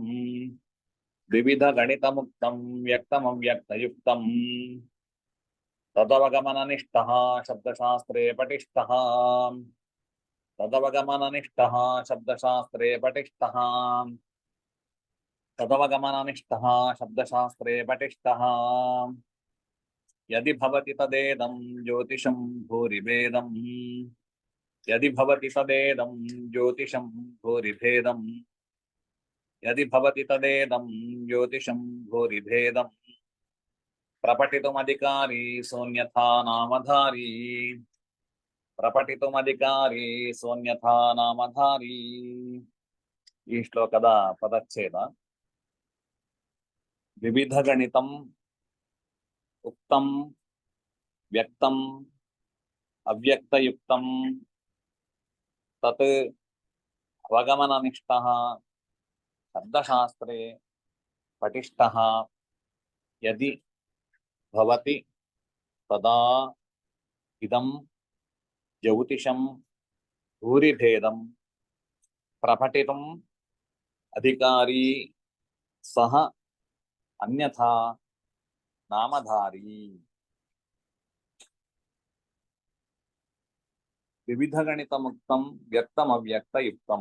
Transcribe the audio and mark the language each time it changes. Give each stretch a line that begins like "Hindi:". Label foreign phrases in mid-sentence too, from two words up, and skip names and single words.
Sanskrit: ವಿವಿಧ ಗಣಿತ ಮುಕ್ತಂ ವ್ಯಕ್ತಂ ಅವ್ಯಕ್ತ ಯುಕ್ತಂ. ತದವಗಮನನಿಷ್ಠಃ ಶಬ್ದಶಾಸ್ತ್ರೇ ಪಟಿಷ್ಠಃ. ತದವಗಮನನಿಷ್ಠಃ ಶಬ್ದಶಾಸ್ತ್ರೇ ಪಟಿಷ್ಠಃ. ತದವಗಮನನಿಷ್ಠಃ ಶಬ್ದಶಾಸ್ತ್ರೇ ಪಟಿಷ್ಠಃ. ಯದಿ ಭವತಿ ತದೇದಂ ಜ್ಯೋತಿಷಂ ಭೂರಿಭೇದಂ. ಯದಿ ಭವತಿ ತದೇದಂ ಜ್ಯೋತಿಷಂ ಭೂರಿಭೇದಂ. ಯದಿ ಭವತಿ ತದೇದಂ ಜ್ಯೋತಿಷಂ ಭೂರಿಭೇದಂ. ಪ್ರಪಠಿತುಮಧಿಕಾರಿ ಸೋನ್ಯಥಾ ನಾಮಧಾರಿ. ಪ್ರಪಠಿತುಮಧಿಕಾರಿ ಸೋನ್ಯಥಾ ನಾಮಧಾರಿ.
Kannada: ಈ ಶ್ಲೋಕದ ಪದಚ್ಛೇದ.
Sanskrit: ವಿವಿಧ ಗಣಿತಂ ಉಕ್ತಂ ವ್ಯಕ್ತಂ ಅವ್ಯಕ್ತಯುಕ್ತಂ ತತ್ ಅವಗಮನನಿಷ್ಠಃ ಶಬ್ದಶಾಸ್ತ್ರೇ ಪಟಿಷ್ಠಃ. ಯದಿ ಭವತಿ ತದಾ ಇದಂ ಜ್ಯೋತಿಷಂ ಭೂರಿಭೇದಂ. ಪ್ರಪಠಿತುಂ ಅಧಿಕಾರಿ ಸಹ ಅನ್ಯಥಾ ನಾಮಧಾರಿ. ವಿವಿಧ ಗಣಿತ ಮುಕ್ತಂ ವ್ಯಕ್ತಂ ಅವ್ಯಕ್ತ ಯುಕ್ತಂ.